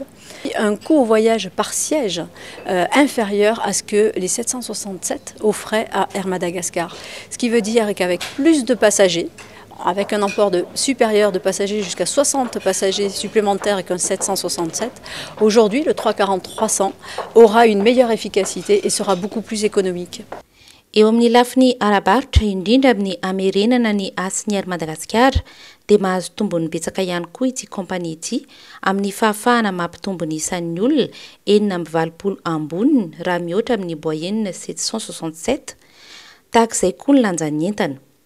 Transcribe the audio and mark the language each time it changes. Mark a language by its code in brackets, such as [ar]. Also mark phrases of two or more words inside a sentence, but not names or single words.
[fr] Un coût au voyage par siège inférieur à ce que les 767 offraient à Air Madagascar. Ce qui veut dire qu'avec plus de passagers, avec un emport supérieur de passagers jusqu'à 60 passagers supplémentaires qu'un 767, aujourd'hui le 340-300 aura une meilleure efficacité et sera beaucoup plus économique. [mg] Eo amin'ny lafiny arabaritra indrindra amin'ny amerenana ny asin'ny Air Madagascar dia mahazo tombony betsaka ihany koa ity kompania ity amin'ny fahafahana mampitombony isan'ny olona 420 amboniny raha mihoatra amin'ny moyenne 767, tahak'izay koa ny lanjan'ny entana.